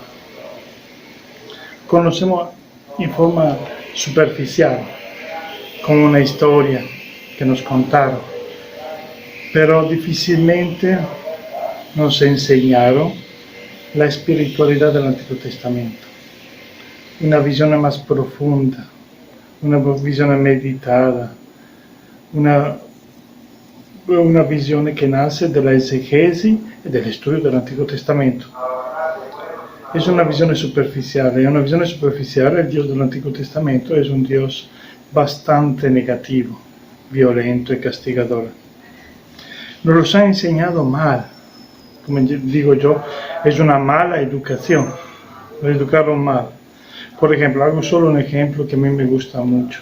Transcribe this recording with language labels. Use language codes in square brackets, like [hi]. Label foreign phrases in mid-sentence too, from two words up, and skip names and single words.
[es] Conocemos en forma superficial, como una historia que nos contaron, pero difícilmente nos enseñaron la espiritualidad del Antiguo Testamento, una visión más profunda, una visión meditada, [it] una visione che nasce dalla esegesi e dello studio dell'Antico Testamento. [es] Es una [it] visione superficiale, il Dio dell'Antico Testamento [es] es un Dios bastante negativo, violento y castigador. Nos los ha enseñado mal, como digo yo, es una mala educación, nos educaron mal. Por ejemplo, hago solo un ejemplo que a mí me gusta mucho.